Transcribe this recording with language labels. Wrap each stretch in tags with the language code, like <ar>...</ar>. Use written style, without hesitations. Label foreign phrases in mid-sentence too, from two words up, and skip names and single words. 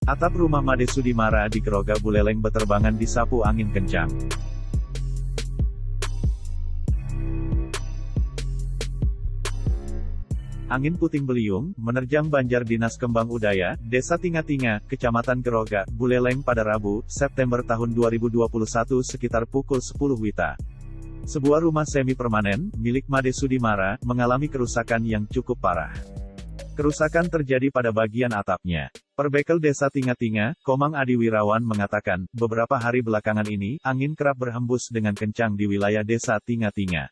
<id>Atap rumah Made Sudimara di Geroga Buleleng beterbangan disapu angin kencang. Angin puting beliung, menerjang Banjar Dinas Kembang Udaya, Desa Tinga-Tinga, Kecamatan Geroga, Buleleng pada Rabu, September tahun 2021 sekitar pukul 10 WITA. Sebuah rumah semi-permanen, milik Made Sudimara, mengalami kerusakan yang cukup parah. Kerusakan terjadi pada bagian atapnya. Perbekel Desa Tinga-Tinga, Komang Adi Wirawan mengatakan, beberapa hari belakangan ini, angin kerap berhembus dengan kencang di wilayah Desa Tinga-Tinga.</id>